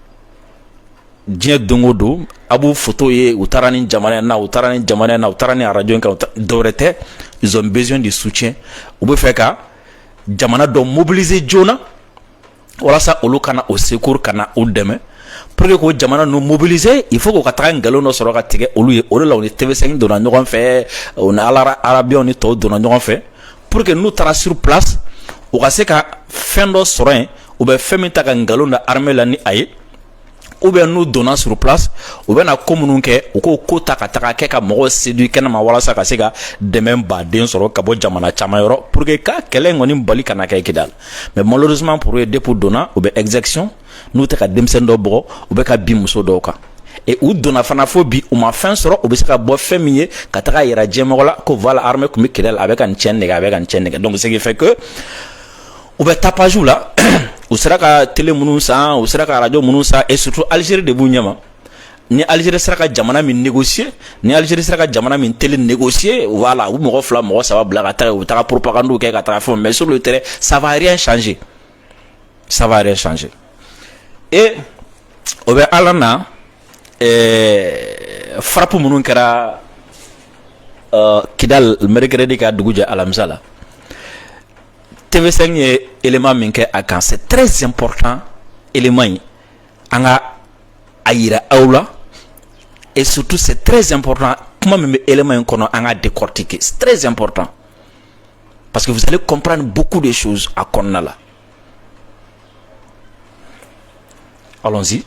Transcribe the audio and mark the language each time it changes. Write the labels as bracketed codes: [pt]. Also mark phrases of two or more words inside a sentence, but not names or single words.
[bm] diɲɛ don o don a b'u photo ye u taara ni jamana in na u taara ni jamana in na u taara ni radio in kan dɔwɛrɛ tɛ [fr] ils ont besoin de soutien [bm] u bɛ fɛ ka jamana dɔ mobiliser joona walasa olu kana o secours kana u dɛmɛ [fr] pour que [bm] k'o jamana ninnu mobiliser [fr] il faut [bm] k'u ka taga nkalon dɔ sɔrɔ ka tigɛ olu ye o de la u ni TV5 donna ɲɔgɔn fɛ u ni arabiyaw ni tɔw donna ɲɔgɔn fɛ pour que n'u taara [fr] sur place [bm] u ka se ka fɛn dɔ sɔrɔ yen u bɛ fɛn min ta ka nkalon da armée la ni a ye [fr] ou bien [bm] n'u donna [fr] sur place [bm] u bɛna ko minnu kɛ u k'o ko ta ka taga kɛ ka mɔgɔw séduire kɛnɛma walasa ka se ka dɛmɛ baden sɔrɔ ka bɔ jamana caman yɔrɔ [fr] pour que [bm] ka kɛlɛ in kɔni bali kana kɛ Kidal [fr] mais malheureusement pour eux depuis [bm] donna u bɛ exécution n'u tɛ ka denmisɛnnin dɔw bugɔ u bɛ ka bin muso dɔw kan et u donna fana fo bi u ma fɛn sɔrɔ u bɛ se ka bɔ fɛn min ye ka taga yira diɲɛmɔgɔ la ko voilà armée tun bɛ Kidal a bɛ ka nin cɛn nɛgɛ a bɛ ka nin cɛn nɛgɛ [fr] donc ce qui fait que [bm] u bɛ tapage la u sera ka télé minnu san u sera ka radio minnu san [fr] et surtout [bm] Algérie de b'u ɲɛma ni Algérie sera ka jamana min négocier ni Algérie sera ka jamana min télé négocier voilà u mɔgɔ fila mɔgɔ saba bila ka taga u taga propagande kɛ ka taga fɛn [fr] mais sur le terrain ça va rien changer ça va rien changer [bm] et o bɛ Ala na frappe minnu kɛra Kidal mercredi ka dugu jɛ alamisa la TV5 ye élément min kɛ a kan [fr] c'est très important élément [bm] anga ayira aula [fr] et surtout c'est très important comment même élément qu'on a décortiqué, c'est très important parce que vous allez comprendre beaucoup de choses à Konnala. Allons-y.